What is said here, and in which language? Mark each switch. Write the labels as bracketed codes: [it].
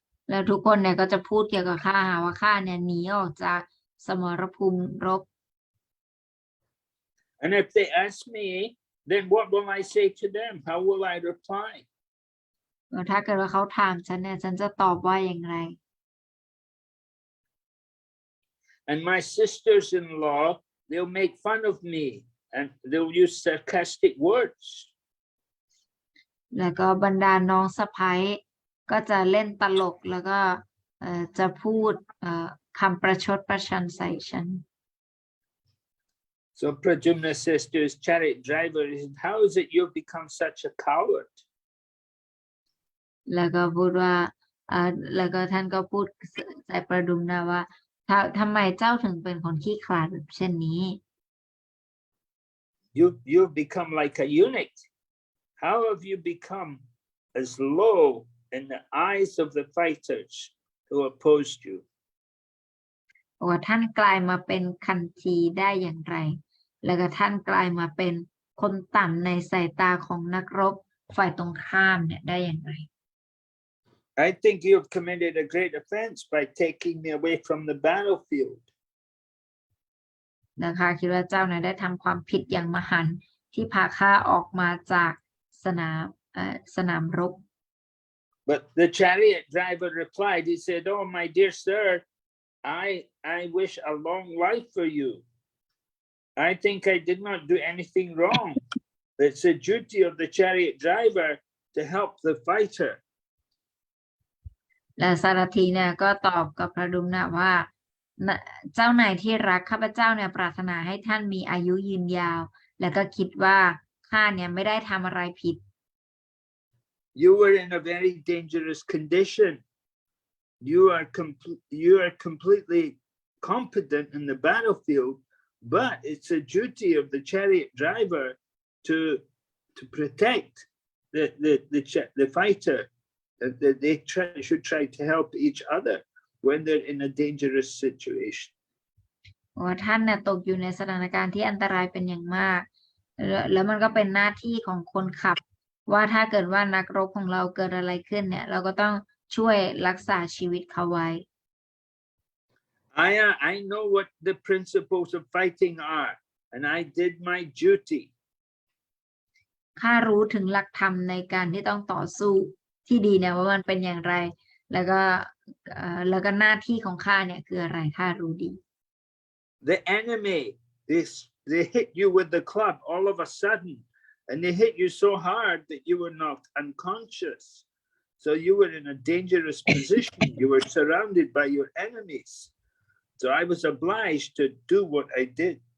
[th] แล้วทุกคนเนี่ยก็จะพูดเกี่ยวกับข้าหาว่าข้าเนี่ยหนีออกจากสมรภูมิรบ [en] And if they ask me, then what will I say to them? How will I reply? [th] แล้วถ้าเกิดว่าเขาถามฉันเนี่ยฉันจะตอบว่าอย่างไร [en] And my sisters-in-law, they'll make fun of me and they'll use sarcastic words. [th] แล้วก็บรรดาน้องสะใภ้ก็จะเล่นตลกแล้วก็จะพูดคำประชดประชันใส่ฉัน [en] So Pradyumna says to his chariot driver, "How is it you've become such a coward?" [th] แล้วก็พูดว่าแล้วก็ท่านก็พูดใส่ประดุมนาว่าทำไมเจ้าถึงเป็นคนขี้ขลาดแบบเช่นนี้ [en] You've become like a eunuch. How have you become as low in the eyes of the fighters who opposed you? [th] ว่าท่านกลายมาเป็นคันธีได้อย่างไร แล้วก็ท่านกลายมาเป็นคนต่ำในสายตาของนักรบฝ่ายตรงข้ามเนี่ยได้อย่างไร [en] I think you've committed a great offense by taking me away from the battlefield. [th] นะคะคิดว่าเจ้าเนี่ยได้ทำความผิดอย่างมหันต์ที่พาข้าออกมาจากสนามรบ [en] But the chariot driver replied, he said, "Oh, my dear sir, I wish a long life for you. I think I did not do anything wrong. It's the duty of the chariot driver to help the fighter." [th] และสารถีเนี่ยก็ตอบกับพระดุมนะว่าเจ้านายที่รักข้าพเจ้าเนี่ยปรารถนาให้ท่านมีอายุยืนยาว แล้วก็คิดว่าข้าเนี่ยไม่ได้ทำอะไรผิด [en] You were in a very dangerous condition. You are completely competent in the battlefield, but it's a duty of the chariot driver to protect the fighter, they should try to help each other when they're in a dangerous situation. [th] ว่าท่านเนี่ยตกอยู่ในสถานการณ์ที่อันตรายเป็นอย่างมาก แล้วมันก็เป็นหน้าที่ของคนขับ ว่าถ้าเกิดว่านักรบของเราเกิดอะไรขึ้นเนี่ย เราก็ต้องช่วยรักษาชีวิตเขาไว้ [en] I know what the principles of fighting are, and I did my duty. [th] ข้ารู้ถึงหลักธรรมในการที่ต้องต่อสู้ที่ดีเนี่ยว่ามันเป็นอย่างไร แล้วก็หน้าที่ของข้าเนี่ยคืออะไรข้ารู้ดี [en] The enemy, they hit you with the club all of a sudden, and they hit you so hard that you were knocked unconscious. So you were in a dangerous position. You were surrounded by your enemies. So I was obliged to do what I did.